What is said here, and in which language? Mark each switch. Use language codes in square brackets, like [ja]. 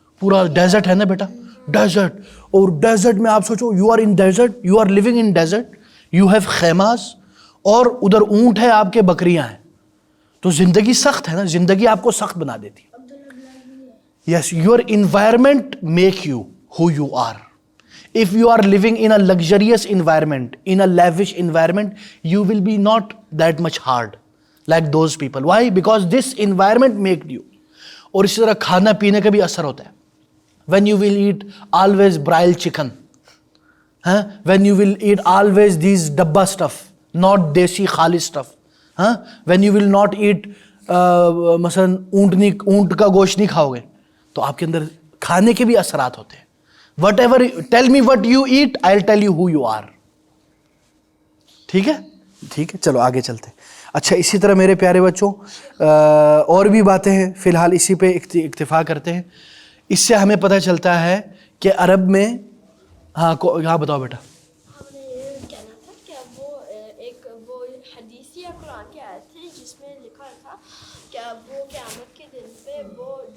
[ur] پورا ڈیزرٹ ہے نا بیٹا، ڈیزرٹ. اور ڈیزرٹ میں آپ سوچو [en] you are in desert, you are living in desert, you have خیماز، [ur] اور ادھر اونٹ ہے آپ کے، بکریاں ہیں. تو زندگی سخت ہے نا، زندگی آپ کو سخت بنا دیتی ہے. [en] Yes, your environment make you who you are. If you are living in a luxurious environment, in a lavish environment, you will be not that much hard like those people. Why? Because this environment made you. [ur] اور اسی طرح کھانا پینے کا بھی اثر ہوتا ہے. [en] When you will eat always broiled chicken, when you will eat always these dabba stuff, not desi khalis stuff, when you will not eat [ur] مثلا اونٹ کا گوشت نہیں کھاؤ گے، تو آپ کے اندر کھانے کے بھی اثرات ہوتے ہیں. [en] Whatever, tell me what you eat, I'll tell you who you are. [ur] ٹھیک ہے، ٹھیک ہے، چلو آگے چلتے. اچھا، اسی طرح میرے پیارے بچوں اور بھی باتیں ہیں، فی الحال اسی پہ اکتفا کرتے ہیں. اس سے ہمیں پتہ چلتا ہے کہ عرب میں، ہاں بتاؤ بیٹا. ہم نے یہ کہنا تھا کہ وہ حدیث یا قرآن کی آیت تھی جس میں لکھا تھا کہ وہ قیامت کے دن پہ وہ